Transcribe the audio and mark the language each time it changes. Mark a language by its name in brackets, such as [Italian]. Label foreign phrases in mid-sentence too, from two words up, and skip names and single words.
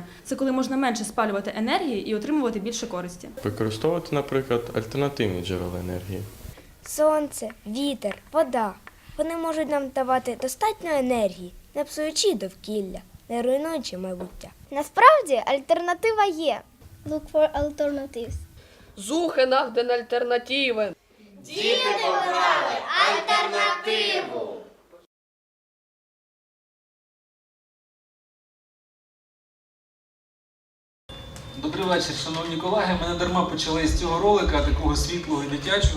[Ukrainian] Це коли можна менше спалювати енергії і отримувати більше користі. Використовувати, наприклад, альтернативні джерела енергії. Сонце, вітер, вода. Вони можуть нам давати достатньо енергії, не псуючи довкілля, не руйнуючи майбуття. Насправді, альтернатива є. [English] Look for alternatives. [German] Suche nach den Alternativen. [Ukrainian] Діти обрали альтернативу! Добрий вечір, шановні колеги. Ми не дарма почали з цього ролика, такого світлого і дитячого.